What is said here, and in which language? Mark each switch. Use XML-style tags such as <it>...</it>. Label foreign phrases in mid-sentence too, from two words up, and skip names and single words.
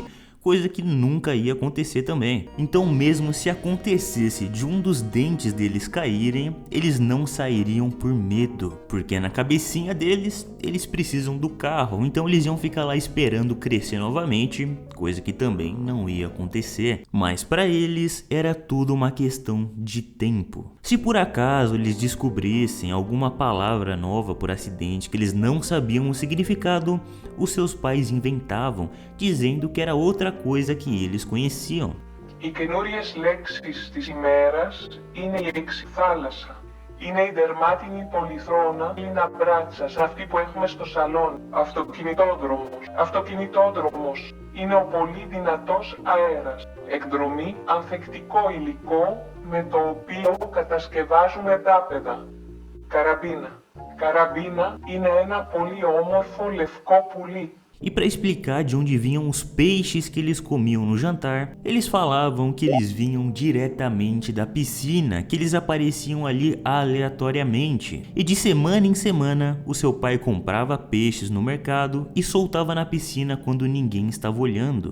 <pt>Coisa que nunca ia acontecer também. Então mesmo se acontecesse de um dos dentes deles caírem, eles não sairiam por medo, porque na cabecinha deles, eles precisam do carro, então eles iam ficar lá esperando crescer novamente, coisa que também não ia acontecer. Mas para eles era tudo uma questão de tempo. Se por acaso eles descobrissem alguma palavra nova por acidente que eles não sabiam o significado, os seus pais inventavam, dizendo que era outra coisa que eles conheciam.</pt> <el>Οι καινούριες λέξεις της ημέρας είναι η εξιθάλασσα. Είναι η δερμάτινη πολυθρόνα Λίνα Μπράτσας, αυτή που έχουμε στο σαλόνι. Αυτοκινητόδρομος είναι ο πολύ δυνατός αέρας. Εκδρομή, ανθεκτικό υλικό με το οποίο κατασκευάζουμε δάπεδα. Καραμπίνα. Καραμπίνα είναι ένα πολύ όμορφο λευκό πουλί.</el> <pt>E para explicar de onde vinham os peixes que eles comiam no jantar, eles falavam que eles vinham diretamente da piscina, que eles apareciam ali aleatoriamente. E de semana em semana, o seu pai comprava peixes no mercado e soltava na piscina quando ninguém estava olhando.</pt>